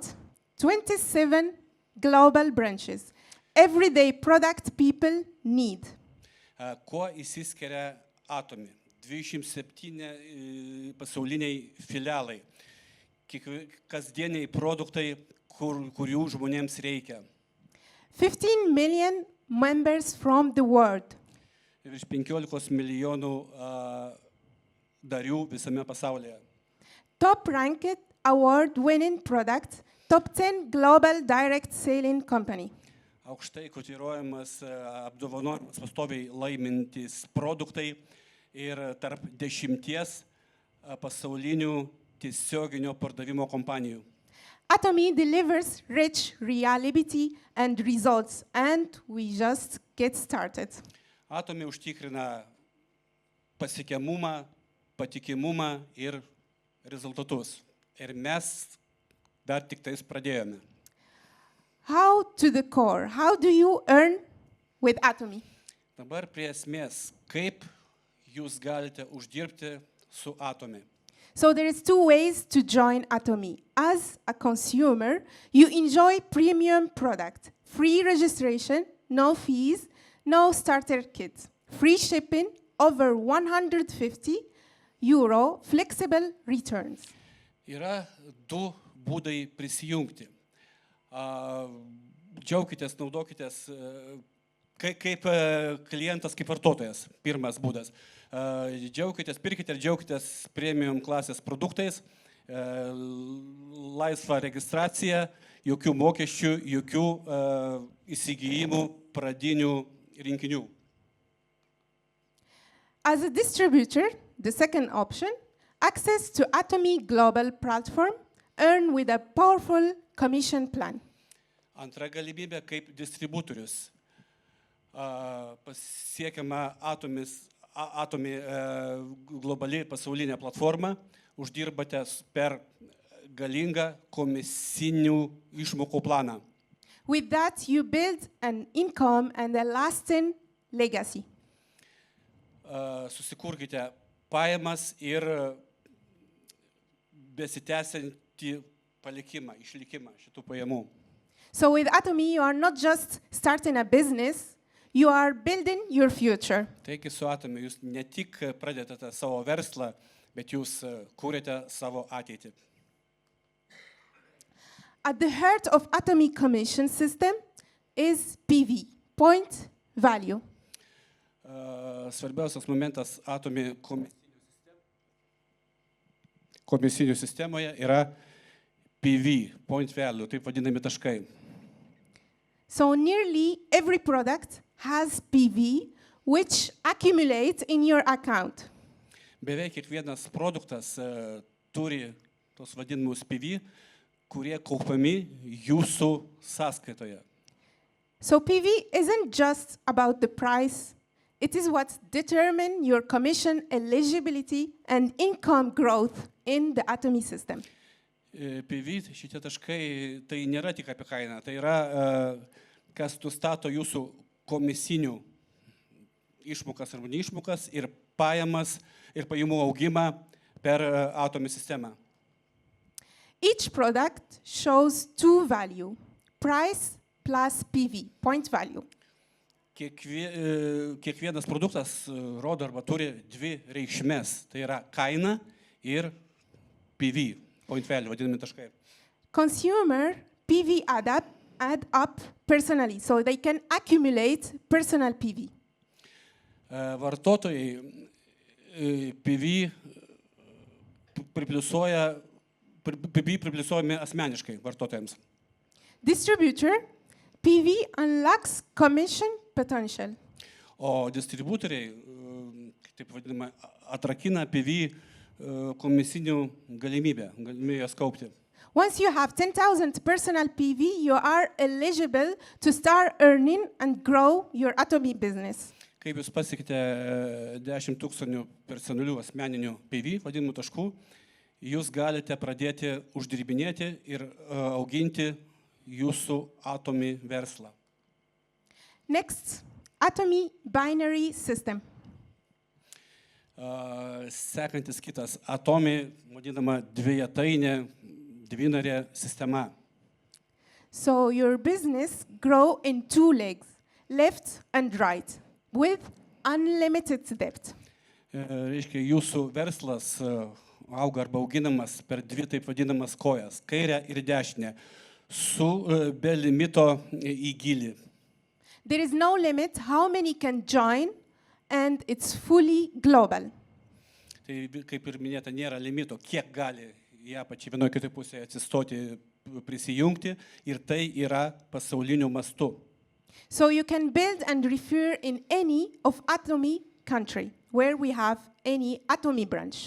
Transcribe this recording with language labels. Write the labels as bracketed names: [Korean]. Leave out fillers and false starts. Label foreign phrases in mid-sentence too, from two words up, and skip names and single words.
[English] 27 global branches. Everyday product people need. [Lithuanian] Kuo išsiskiria Atomy? 27 pasauliniai filialai. Kasdieniai produktai, kurių žmonėms reikia. [English] 15 million members from the world. [Lithuanian] Virš 15 milijonų darių visame pasaulyje. [English] Top ranked award-winning product, top 10 global direct selling company. [Lithuanian] Aukštai kotiruojamas, apdovanojimas pastoviai laimintis produktai ir tarp 10 pasaulinių tiesioginio pardavimo kompanijų. [English] Atomy delivers rich reliability and results, and we just get started. [Lithuanian] Atomy užtikrina pasiekiamumą, patikimumą ir rezultatus. Ir mes dar tik tais pradėjome. [English] How to the core? How do you earn with Atomy? [Lithuanian] Dabar prie esmės, kaip jūs galite uždirbti su Atomy. [English] So there is two ways to join Atomy. As a consumer, you enjoy premium product, free registration, no fees, no starter kit, free shipping, over 150 euro, flexible returns. [Lithuanian] Yra du būdai prisijungti. Džiaukitės, naudokitės kaip klientas, kaip vartotojas. Pirmas būdas. Džiaukitės, pirkite ir džiaukitės premium klasės produktais, laisva registracija, jokių mokesčių, jokių įsigijimų pradinių rinkinių. [English] As a distributor, the second option, access to Atomy global platform, earn with a powerful commission plan. [Lithuanian] Antra galimybė kaip distributorius. Pasiekiama Atomy globali pasaulinė platforma, uždirbate per galingą komisinių išmokų planą. [English] With that, you build an income and a lasting legacy. [Lithuanian] Susikurkite pajamas ir besitęsiantį palikimą, išlikimą šitų pajamų. [English] So with Atomy, you are not just starting a business, you are building your future. [Lithuanian] Taigi su Atomy jūs ne tik pradedate savo verslą, bet jūs kūrėte savo ateitį. [English] At the heart of Atomy commission system is PV, point value. [Lithuanian] Svarbiausias momentas Atomy komisinių sistemoje yra PV, [English] point value, [Lithuanian] taip vadinami taškai. [English] So nearly every product has PV, which accumulate in your account. [Lithuanian] Beveik kiekvienas produktas turi tos vadinamus PV, kurie kaupiami jūsų sąskaitoje. [English] So PV isn't just about the price, it is what determines your commission eligibility and income growth in the Atomy system. [Lithuanian] PV, šitie taškai, tai nėra tik apie kainą, tai yra, kas nustato jūsų komisinių išmokas arba neišmokas ir pajamas ir pajamų augimą per Atomy sistemą. [English] Each product shows two values, price plus PV, point value. [Lithuanian] Kiekvienas produktas rodo arba turi dvi reikšmės, tai yra kaina ir PV, [English] point value, [Lithuanian] vadinami taškai. [English] Consumer PV add up personally, so they can accumulate personal PV. [Lithuanian] Vartotojai PV pripliusuojami asmeniškai vartotojams. [English] Distributor PV unlocks commission potential. [Lithuanian] O distributoriai, taip vadinama, atrakina PV komisinių galimybę jas kaupti. [English] Once you have 10,000 personal PV, you are eligible to start earning and grow your Atomy business. [Lithuanian] Kaip jūs pasiekite 10 000 personalių asmeninių PV, vadinamų taškų, jūs galite pradėti uždirbinėti ir auginti jūsų Atomy verslą. [English] Next, Atomy binary system. [Lithuanian] Sekantis kitas Atomy, vadinama dvinarė sistema. [English] So your business grow in two legs, left and right, with unlimited debt. [Lithuanian] Reiškia, jūsų verslas auga arba auginamas per dvi taip vadinamas kojas, kairę ir dešinę, su be limito į gilį. [English] There is no limit how many can join, and it's fully global. [Lithuanian] Tai kaip ir minėta, nėra limito, kiek gali į apačią vienoje kitoje pusėje atsistoti, prisijungti, ir tai yra pasauliniu mastu. [English] So you can build and refer in any of Atomy country where we have any Atomy branch.